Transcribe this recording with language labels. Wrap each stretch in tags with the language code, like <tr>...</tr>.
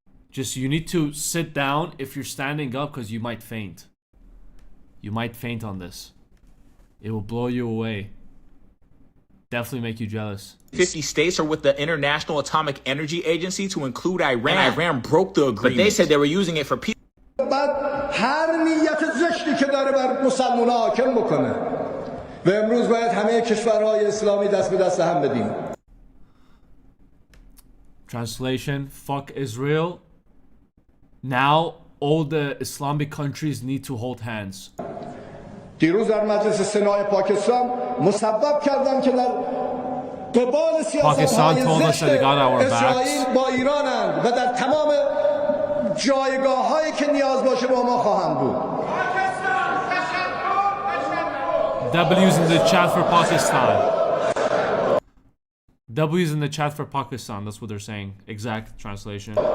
<en>Just you need to sit down if you're standing up because you might faint. You might faint on this. It will blow you away. Definitely make you jealous. 50 states are with the International Atomic Energy Agency to include Iran. And Iran broke the agreement. But they said they were using it for peace.</en> <fa>بعد هر نیت زشتی که داره بر مسلمان حاکم بکنه و امروز باید همه کشورهای اسلامی دست به دست هم بدیم.</fa> <en>Translation: Fuck Israel. Now all the Islamic countries need to hold hands.</en> <fa>دیروز در مجلس سنای پاکستان مسبب کردن که در قبال سیاست‌های زشت اسرائیل با ایرانند و در تمام جایگاه‌هایی که نیاز باشه با ما خواهند بود.</fa> <en>W's in the chat for Pakistan. W's in the chat for Pakistan. That's what they're saying. Exact translation.</en>